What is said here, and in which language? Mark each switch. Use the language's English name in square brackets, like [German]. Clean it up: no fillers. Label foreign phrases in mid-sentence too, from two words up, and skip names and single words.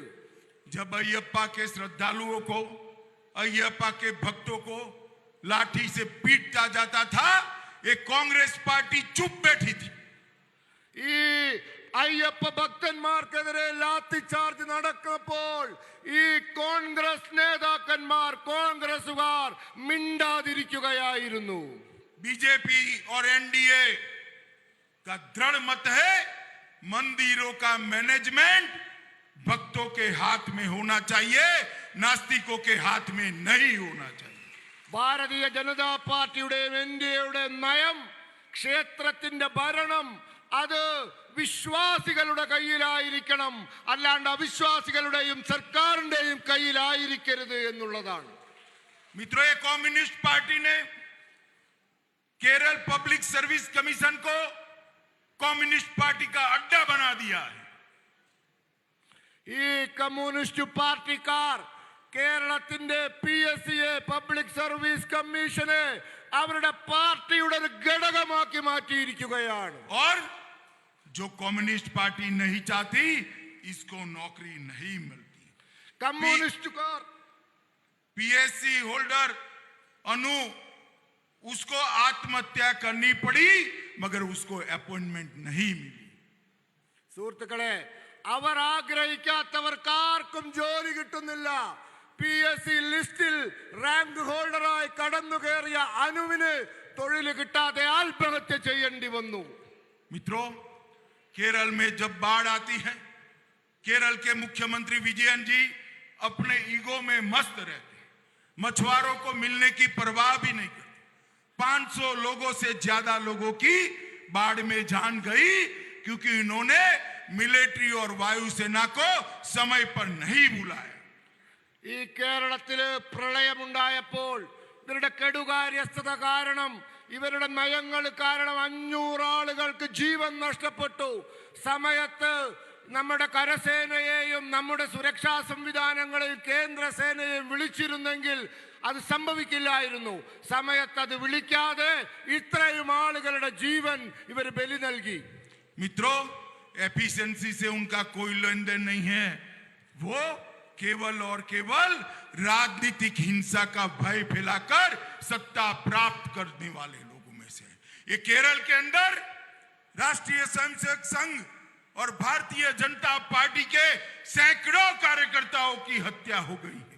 [Hindi] जब अयप्पा के श्रद्धालुओं को, अयप्पा के भक्तों को लाठी से पीटता जाता था, ये कांग्रेस पार्टी चुप बैठी थी। [Malayalam] ഈ അയ്യപ്പ ഭക്തന്മാർക്കെതിരെ ലാത്തി ചാർജ് നടക്കുമ്പോൾ ഈ കോൺഗ്രസ് നേതാക്കന്മാർ, കോൺഗ്രസുകാർ മിണ്ടാതിരിക്കുകയായിരുന്നു. [Hindi] बीजेपी और एनडीए का दृढ़ मत है, मंदिरों का मैनेजमेंट भक्तों के हाथ में होना चाहिए, नास्तिकों के हाथ में नहीं होना चाहिए। [Malayalam] ഭാരതീയ ജനതാ പാർട്ടിയുടെയും എൻഡിഎയുടെ നയം, ക്ഷേത്രത്തിന്റെ ഭരണം അത് വിശ്വാസികളുടെ കയ്യിലായിരിക്കണം, അല്ലാണ്ട് അവിശ്വാസികളുടെയും സർക്കാരിന്റെയും കയ്യിലായിരിക്കരുത് എന്നുള്ളതാണ്. [Hindi] मित्रों, ये कम्युनिस्ट पार्टी ने केरल पब्लिक सर्विस कमीशन को कम्युनिस्ट पार्टी का अड्डा बना दिया है। [Malayalam] ഈ കമ്മ്യൂണിസ്റ്റ് പാർട്ടിക്കാർ കേരളത്തിന്റെ PSCയെ, പബ്ലിക് സർവീസ് കമ്മീഷനെ അവരുടെ പാർട്ടിയുടെ ഒരു ഘടകമാക്കി മാറ്റിയിരിക്കുകയാണ്. [Hindi] और जो कम्युनिस्ट पार्टी नहीं चाहती, इसको नौकरी नहीं मिलती। [Malayalam] കമ്മ്യൂണിസ്റ്റുകാർ [Hindi] PSC होल्डर अनु, उसको आत्महत्या करनी पड़ी, मगर उसको अपॉइंटमेंट नहीं मिली। [Malayalam] സുഹൃത്തുക്കളെ, അവർ ആഗ്രഹിക്കാത്തവർക്കാർക്കും ജോലി കിട്ടുന്നില്ല. PSC ലിസ്റ്റിൽ [English] rank holderആയി [Malayalam] കടന്നു കയറിയ അനുവിന് തൊഴിൽ കിട്ടാതെ ആത്മഹത്യ ചെയ്യേണ്ടി വന്നു. [Hindi] मित्रों, केरल में जब बाढ़ आती है, केरल के मुख्यमंत्री विजयन जी अपने ईगो में मस्त रहते हैं, मछुआरों को मिलने की परवाह भी नहीं करते। 500 लोगों से ज्यादा लोगों की बाढ़ में जान गई, क्योंकि इन्होंने मिलिट्री और वायुसेना को समय पर नहीं बुलाया। [Malayalam] ഈ കേരളത്തില് പ്രളയമുണ്ടായപ്പോൾ ഇവരുടെ കെടുകാര്യസ്ഥത കാരണം, ഇവരുടെ നയങ്ങൾ കാരണം 500 ആളുകൾക്ക് ജീവൻ നഷ്ടപ്പെട്ടു. സമയത്ത് നമ്മുടെ കരസേനയെയും നമ്മുടെ സുരക്ഷാ സംവിധാനങ്ങളെയും കേന്ദ്രസേനയെയും വിളിച്ചിരുന്നെങ്കിൽ അത് സംഭവിക്കില്ലായിരുന്നു. സമയത്ത് അത് വിളിക്കാതെ ഇത്രയും ആളുകളുടെ ജീവൻ ഇവർ ബലി നൽകി. [Hindi] मित्रों, एफिशिएंसी से उनका कोई लेन देन नहीं है, वो केवल और केवल राजनीतिक हिंसा का भय फैलाकर सत्ता प्राप्त करने वाले लोगों में से। ये केरल के अंदर राष्ट्रीय स्वयंसेवक संघ और भारतीय जनता पार्टी के सैकड़ों कार्यकर्ताओं की हत्या हो गई है।